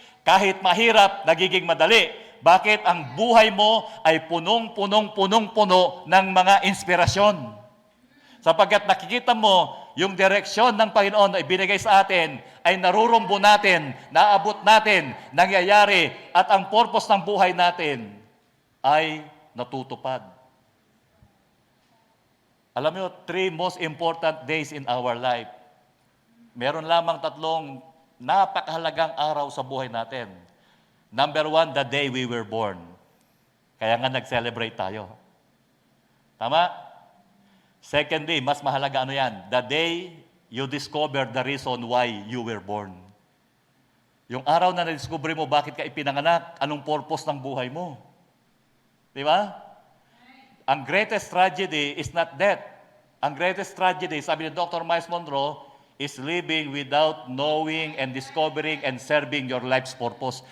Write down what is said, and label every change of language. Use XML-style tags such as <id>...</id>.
<tl>Kahit mahirap, nagiging madali. Bakit? Ang buhay mo ay punong-puno ng mga inspirasyon. Sapagkat nakikita mo, yung direksyon ng Panginoon na ibinigay sa atin ay narurumbo natin, naabot natin, nangyayari, at ang purpose ng buhay natin ay natutupad. Alam mo,</tl> <en>3 most important days in our life.</en> <tl>Meron lamang 3 napakahalagang araw sa buhay natin.</tl> <en>Number 1, the day we were born.</en> <tl>Kaya nga nag-celebrate tayo. Tama?</tl> <en>Secondly,</en> <tl>mas mahalaga ano yan?</tl> <en>The day you discover the reason why you were born.</en> <tl>Yung araw na na-discover mo bakit ka ipinanganak, anong purpose ng buhay mo. Di ba?</tl> <en>Ang greatest tragedy is not death. Ang greatest tragedy, sabi ni Dr. Miles Monroe, is living without knowing and discovering and serving your life's purpose.</en>